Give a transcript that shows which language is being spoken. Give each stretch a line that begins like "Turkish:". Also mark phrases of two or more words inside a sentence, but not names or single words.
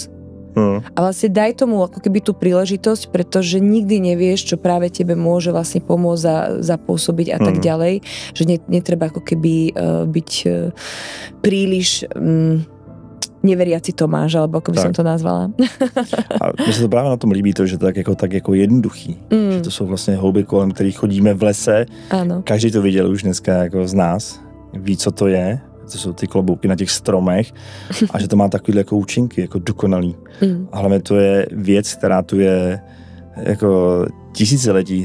Slovak: A vlastne daj tomu ako keby tú príležitosť, pretože nikdy nevieš, čo práve tebe môže vlastne pomôcť zapôsobiť a tak ďalej, že netreba ako keby byť príliš neveriaci Tomáš, alebo ako by som to nazvala.
Czech: A mně se to právě na tom líbí, to, že to je tak jako jednoduchý. Že to jsou vlastně houby, kolem kterých chodíme v lese. Ano. Každý to viděl už dneska jako z nás. Ví, co to je. To jsou ty klobouky na těch stromech. A že to má takovýhle jako účinky, jako dokonalý. A hlavně to je věc, která tu je jako tisíciletí.